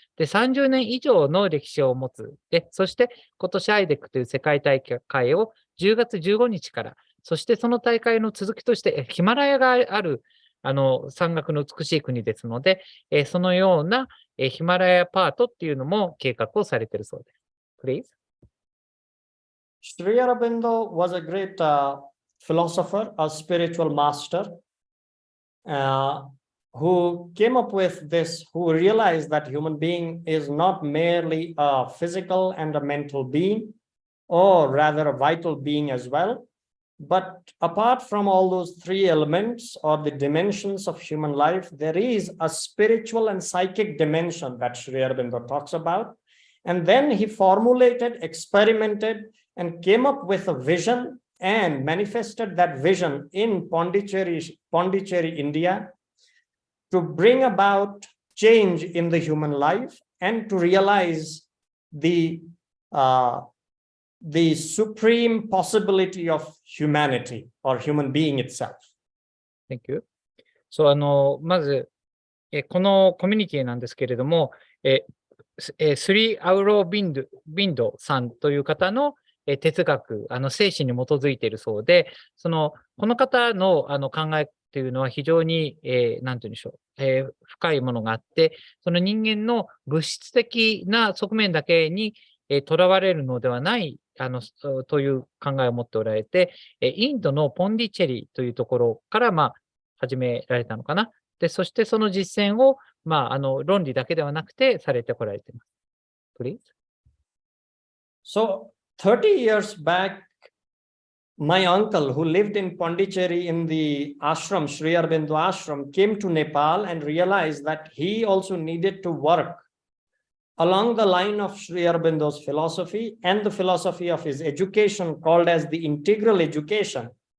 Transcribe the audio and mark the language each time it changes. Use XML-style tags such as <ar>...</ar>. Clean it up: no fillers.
<ja>で、30年以上の歴史を持つ。で、そして今年 IDEC という世界大会を10月15日から、そしてその大会の続きとして、ヒマラヤがある、山岳の美しい国ですので、そのようなヒマラヤパートっていうのも計画をされているそうです。</ja> <en>Please. Sri Aurobindo was a great philosopher, a spiritual master, who came up with this, who realized that human being is not merely a physical and a mental being, or rather a vital being as well, But apart from all those three elements or the dimensions of human life, there is a spiritual and psychic dimension that Sri Aurobindo talks about. And then he formulated, experimented, and came up with a vision and manifested that vision in Pondicherry, India, to bring about change in the human life and to realize the supreme possibility of humanity or human being itself. Thank you.</en> <ja>そう、まず、このコミュニティなんですけれども、スリー・アウロビンドさんという方の哲学、精神に基づいているそうで、この方の考えっていうのは非常に、なんて言うんでしょう、深いものがあって、その人間の物質的な側面だけにとらわれるのではない、という考えを持っておられて、インドのポンディチェリというところから、始められたのかな。で、そしてその実践を、論理だけではなくてされてこられています。</ja> <en>Please. So, 30 years back, my uncle who lived in Pondicherry in the ashram, Sri Aurobindo ashram, came to Nepal and realized that he also needed to work along the line of Sri Aurobindo's philosophy and the philosophy of his education called as the integral education.</en>